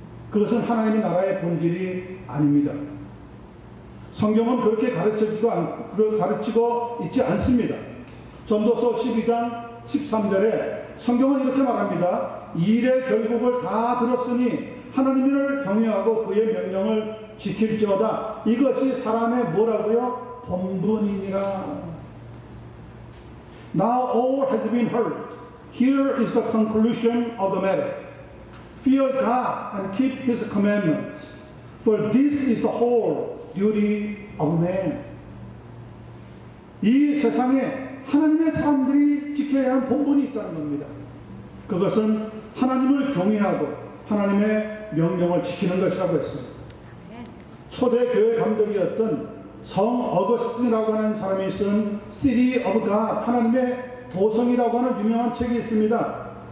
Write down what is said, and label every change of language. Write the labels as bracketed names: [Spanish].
[Korean] 그것은 하나님의 나라의 본질이 아닙니다. 성경은 그렇게 가르치고 있지 않습니다. 전도서 12장 13절에 성경은 이렇게 말합니다. 일의 결국을 다 들었으니 하나님을 경외하고 그의 명령을 지킬지어다. 이것이 사람의 뭐라고요? 본분이니라. [English] Now all has been heard. Here is the conclusion of the matter. Fear God and keep His commandments. For this is the whole duty of man. [Korean] 이 세상에 하나님의 사람들이 지켜야 하는 본분이 있다는 겁니다. 그것은 하나님을 경외하고 하나님의 명령을 지키는 것이라고 했습니다. 초대 교회 감독이었던 성 어거스틴이라고 하는 사람이 쓴 City of God, 하나님의 도성이라고 하는 유명한 책이 있습니다.